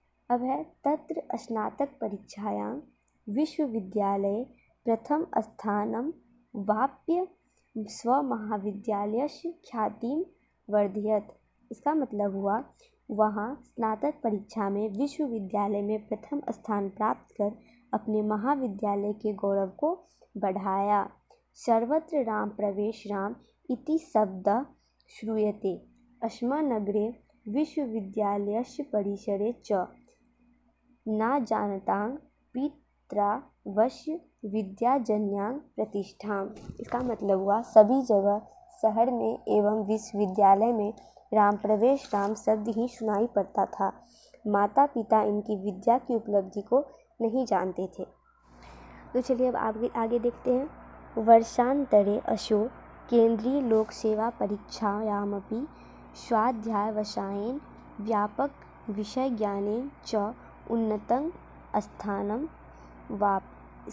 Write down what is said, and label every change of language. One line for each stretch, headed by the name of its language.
Sanskrit: अब है तत्र स्नातक परीक्षायां विश्वविद्यालये प्रथम स्थानं वाप्य स्वमहाविद्यालयस्य ख्यातिं वर्धयत्।
Hindi: इसका मतलब हुआ वहाँ स्नातक परीक्षा में विश्वविद्यालय में प्रथम स्थान प्राप्त कर अपने महाविद्यालय के गौरव को बढ़ाया।
Sanskrit: सर्वत्र राम प्रवेश राम इति शब्दः श्रूयते। अस्मान् नगरे विश्वविद्यालयस्य परिसरे च न जानतां पितरावस्य विद्याजन्यां प्रतिष्ठाम्।
Hindi: इसका मतलब हुआ सभी जगह शहर में एवं विश्वविद्यालय में राम प्रवेश राम शब्द ही सुनाई पड़ता था। माता पिता इनकी विद्या की उपलब्धि को नहीं जानते थे। तो चलिए अब आगे देखते हैं।
Sanskrit: वर्षांतरे असौ केंद्रीय लोक सेवा परीक्षायामपि स्वाध्यायवशायेन व्यापक विषय ज्ञानेन च उन्नतं स्थानं वाप।